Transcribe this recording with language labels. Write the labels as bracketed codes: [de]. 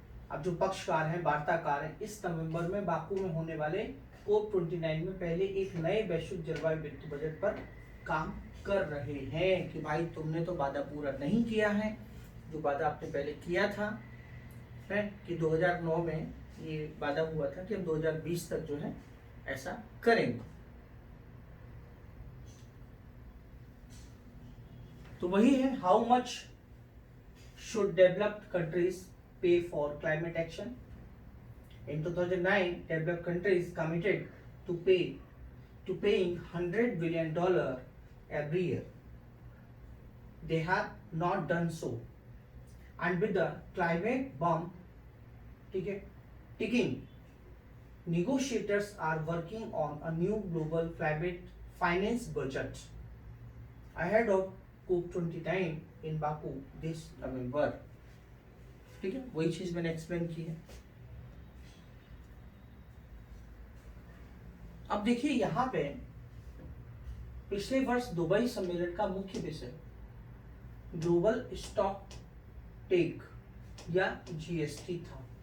[hi] अब जो पक्षकार हैं, वार्ताकार हैं, इस नवंबर में बाकू में होने वाले COP29 में पहले एक नए वैश्विक जलवायु वित्त बजट पर काम कर रहे हैं कि भाई तुमने तो वादा पूरा नहीं किया है, जो वादा आपने पहले किया था है कि 2009 में ये वादा हुआ था कि हम 2020 तक जो है ऐसा करेंगे। तो वही है, [en] How much should developed countries pay for climate action? In 2009, developed countries committed to paying $100 billion every year. They have not done so, and with the climate bomb ticking, negotiators are working on a new global climate finance budget ahead of COP29 in Baku this November. [hi] ठीक है, वही चीज मैंने explain की है। अब देखिए यहाँ पे पिछले वर्ष दुबई सम्मेलन का मुख्य विषय ग्लोबल स्टॉक टेक या GST था।